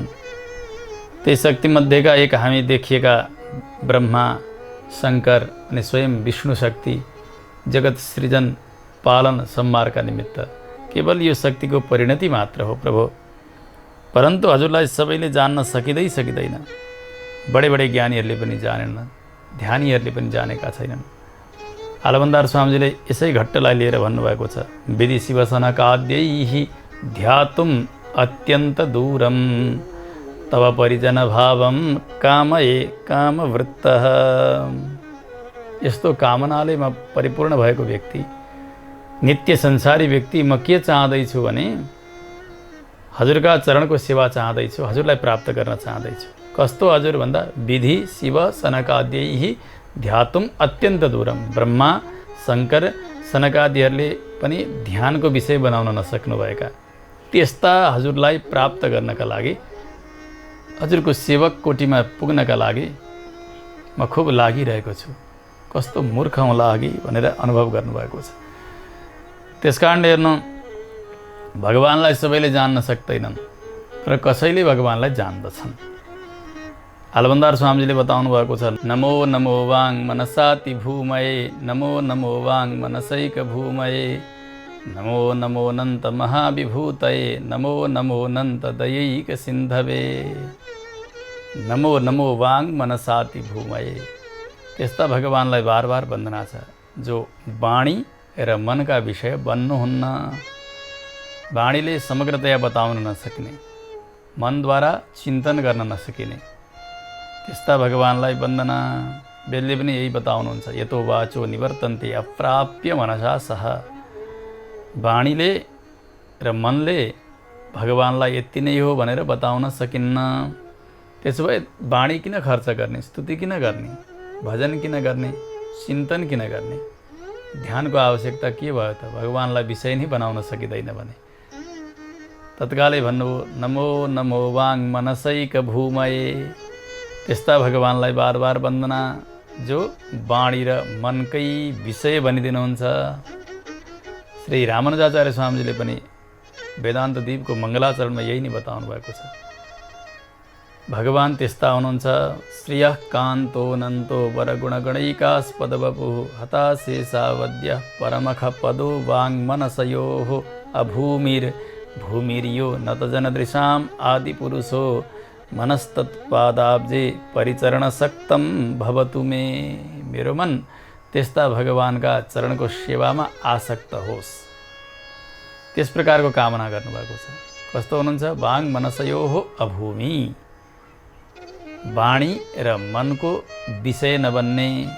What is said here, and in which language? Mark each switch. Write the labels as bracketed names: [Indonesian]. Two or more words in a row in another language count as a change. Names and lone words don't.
[Nepali] त्यही शक्तिमध्येका एक हामी देखिएका ब्रह्मा, शङ्कर अनि स्वयं विष्णु शक्ति जगत सृजन पालन संहारका निमित्त केवल यो शक्तिको परिणति मात्र हो प्रभु। परन्तु हजुरलाई सबैले जान्न सकिँदैन। बडे बडे ज्ञानीहरूले पनि जानेनन्, ध्यानीहरूले पनि जानेका छैनन्। आलवन्दार स्वामीजीले यसै घट्टलाई लिएर भन्नुभएको छ, [Sanskrit] विधि शिवसनकाद्यैहि ध्यातुम् अत्यन्त दूरम तव परिजन भावम कामये कामवृत्तः। [Nepali] यस्तो कामनाले परिपूर्ण भएको व्यक्ति, नित्य संसारी व्यक्ति म के चाहदैछु भने हजुरका चरणको सेवा चाहदैछु, हजुरलाई प्राप्त गर्न चाहदैछु। कस्तो हजुर भन्दा [Sanskrit] विधि शिव सनकाद्यैहि ध्यातुम् अत्यन्त दूरम। [Nepali] ब्रह्मा शङ्कर सनकादिहरूले पनि ध्यानको विषय बनाउन नसक्नुभएका त्यस्ता हजुरलाई प्राप्त गर्नका लागि, हजुरको सेवक कोटीमा पुग्नका लागि म खुब लागिरहेको छु। कस्तो मूर्ख होला अघि भनेर अनुभव गर्नुभएको छ। त्यसकारणले हेर्नु, भगवानलाई सबैले जान्न सक्दैनन् र कसैले भगवानलाई जान्दछन्। आलवन्दार स्वामीजीले बताउनु भएको छ, [Sanskrit] नमो नमो वाङ मनसाति भूमये, नमो नमो वाङ मनसैक भूमये, नमो नमो नन्त महाविभूतये, नमो नमो नन्त दयैक सिन्धवे, नमो नमो वाङ मनसाति भूमये। [Nepali] त्यस्ता भगवानलाई बार बार वन्दना छ जो वाणी र मनका विषय बन्नुहुन्न। वाणीले समग्रतया बताउन नसक्ने, मनद्वारा चिन्तन गर्न नसकिने त्यस्ता भगवानलाई वन्दना। बेलले पनि यही बताउनुहुन्छ, [Sanskrit] यतो वाचो निवर्तन्ते अप्राप्य मनसा सह। [Nepali] वाणीले र मनले भगवानलाई यति नै हो भनेर बताउन सकिन्न। त्यसो भए वाणी किन खर्च गर्ने, स्तुति किन गर्ने, भजन किन गर्ने, चिन्तन किन गर्ने, ध्यानको आवश्यकता के भयो त? भगवानलाई विषय नै बनाउन सकिँदैन भने तत्कालै भन्नुभयो, [Sanskrit] नमो नमो वाङ मनसैक भूमये। [Nepali] त्यस्ता भगवानलाई बार बार वन्दना जो वाणी र मनकै विषय बनिदिनुहुन्छ। श्री रामानुजाचार्य स्वामीजीले पनि वेदान्त दीपको मङ्गलाचरणमा यही नै बताउनु भएको छ। भगवान त्यस्ता हुनुहुन्छ, [Sanskrit] श्रियः कान्तो नन्तो वरगुणगणैकास्पद वपुः हताशेषावद्यः परमख पदो वाङ मनसयोः अभूमिर्भूमिर्यो नतजनदृशाम् आदिपुरुषो मनस्तत्पादाब्जे परिचरणशक्तं भवतु मे। [Nepali] मेरो मन त्यस्ता भगवानका चरणको सेवामा आसक्त होस्, त्यस प्रकारको कामना गर्नुभएको छ। कस्तो हुनुहुन्छ? [Sanskrit] वाङ मनसयोः अभूमि, [Nepali] वाणी र मनको विषय नबन्ने।